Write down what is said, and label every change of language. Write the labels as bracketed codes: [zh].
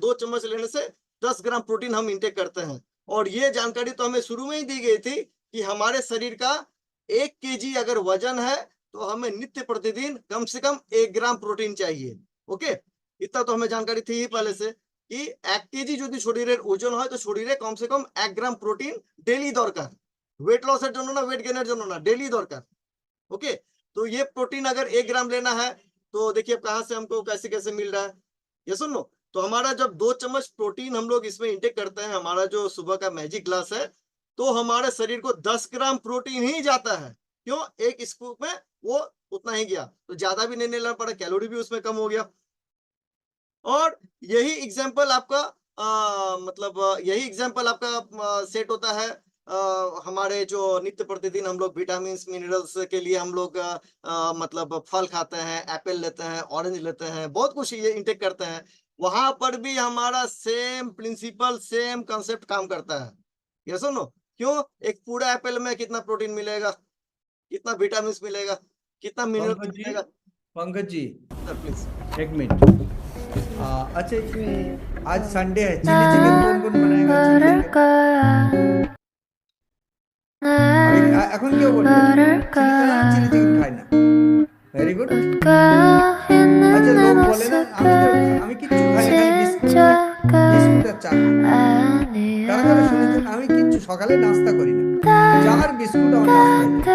[hi] 2 चम्मच लेने से 10 ग्राम प्रोटीन हम इंटेक करते हैं। और ये जानकारी तो हमें शुरू में ही दी गई थी कि हमारे शरीर का 1 केजी अगर वजन है तो हमें नित्य प्रतिदिन कम से कम 1 ग्राम प्रोटीन चाहिए। ओके, इतना तो हमें जानकारी थी ही पहले से कि 1 केजी [bn] যদি শরীরের ওজন হয় তো শরীরে কমসে কম 1 গ্রাম প্রোটিন ডেইলি দরকার। ওয়েট লসের জন্য না, ওয়েট গেইনের জন্য না, डेली दरकार। [hi] ओके, तो ये प्रोटीन अगर 1 ग्राम लेना है तो देखिए कहां से हमको कैसे कैसे मिल रहा है, ये सुन लो। तो हमारा जब 2 चम्मच प्रोटीन हम लोग इसमें इंटेक करते हैं, हमारा जो सुबह का मैजिक ग्लास है, तो हमारे शरीर को 10 ग्राम प्रोटीन ही जाता है। क्यों? एक स्कूप में वो उतना ही गया, तो ज्यादा भी नहीं लेना पड़ा, कैलोरी भी उसमें कम हो गया। और यही एग्जाम्पल आपका यही एग्जाम्पल आपका सेट होता है हमारे जो नित्य प्रतिदिन हम लोग विटामिन मिनरल्स के लिए हम लोग मतलब फल खाते हैं, एप्पल लेते हैं, ऑरेंज लेते हैं, बहुत कुछ ये इंटेक करते हैं। वहां पर भी हमारा सेम प्रिंसिपल, सेम कंसेप्ट काम करता है। ये सुनो, क्यों? एक पूरा एप्पल में कितना प्रोटीन मिलेगा, कितना विटामिन मिलेगा, कितना मिनरल्स पंकज जी, मिलेगा? Pankaj ji sir please. 1 minute. अच्छा, इसमें आज संडे है, चिली चिकन कौन कौन बनाएगा? [bn] चिली चिकन এখন কেউ বলবে চিলি চিকেন খায় না। Very good. আচ্ছা, লোক বলে না আমি কিচ্ছু খাই না, খালি বিস্কুট বিস্কুট আর চা। কারা কারা শুনেছেন আমি কিচ্ছু সকালে নাস্তা করি না, চা আর বিস্কুট আমার নাস্তা।